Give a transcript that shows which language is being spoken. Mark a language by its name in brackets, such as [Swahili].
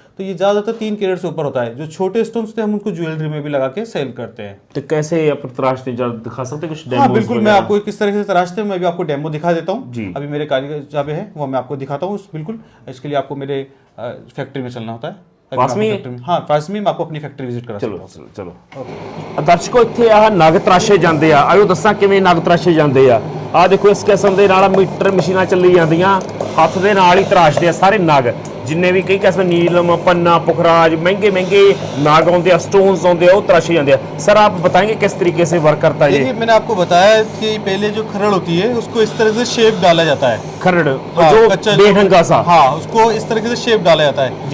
[Hindi] तो ये ज़्यादातर 3 कैरेट से ऊपर होता है। जो छोटे स्टोन्स थे हम उनको ज्वेलरी में भी लगा के सेल करते हैं। तो कैसे आप तराशते दिखा सकते हैं कुछ? हाँ बिल्कुल, मैं आपको किस तरह से तराशते हैं मैं भी आपको डेमो दिखा देता हूँ जी। अभी मेरे कारीगर जहाँ पे है वो मैं आपको दिखाता हूँ। बिल्कुल, इसके लिए आपको मेरे फैक्ट्री में चलना होता है। पास में हाँ पास में, मैं आपको अपनी फैक्ट्री विजिट करा [Punjabi] ਚਲੋ ਚਲੋ ਦਰਸ਼ਕੋ, ਇੱਥੇ ਆਹ ਨਗ ਤਰਾਸ਼ੇ ਜਾਂਦੇ ਆ। ਆਇਓ ਦੱਸਾਂ ਕਿਵੇਂ ਨਗ ਤਰਾਸ਼ੇ ਜਾਂਦੇ ਆ। ਆਹ ਦੇਖੋ ਇਸ ਕਿਸਮ ਦੇ ਨਾਲ ਮੀਟਰ ਮਸ਼ੀਨਾਂ ਚੱਲੀ ਜਾਂਦੀਆਂ, ਹੱਥ ਦੇ ਨਾਲ ਹੀ ਤਰਾਸ਼ਦੇ ਆ ਸਾਰੇ ਨਗ। ਜਿੰਨੇ ਵੀ ਕਈ ਕਿਸਮ [Hindi] नीलम, पन्ना, पुखराज, महंगे महंगे नाग आते हैं, स्टोन्स आते हैं, वो तराशे जाते हैं। सर आप बताएंगे किस तरीके से वर्क करता है ये? देखिए मैंने आपको बताया कि पहले जो खरड़ होती है उसको इस तरह से शेप डाला जाता है। खरड़ हाँ, जो बेढंगा सा, हाँ उसको इस तरीके से शेप डाला जाता है